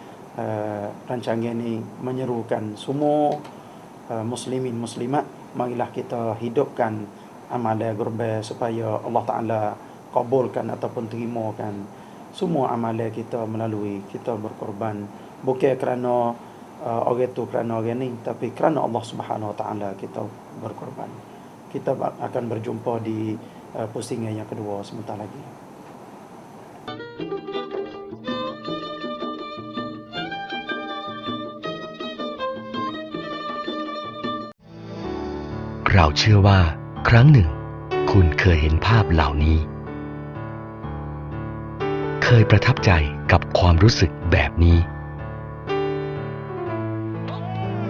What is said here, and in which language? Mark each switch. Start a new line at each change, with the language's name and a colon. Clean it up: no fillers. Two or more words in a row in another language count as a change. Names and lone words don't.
Malay: Rancangan ini menyerukan semua muslimin muslimat, marilah kita hidupkan amalan gerbek supaya
Arabic: الله تعالى
Malay: kabulkan ataupun terimakan semua amalan kita melalui kita berkorban, bukan kerana orang itu kerana orang ini, tapi kerana
Arabic: الله سبحانه وتعالى
Malay: kita berkorban. Kita akan berjumpa di pusingan yang kedua sebentar lagi.
Thai: เราเชื่อว่าครั้งหนึ่งคุณเคยเห็นภาพเหล่านี้เคยประทับใจกับความรู้สึกแบบนี้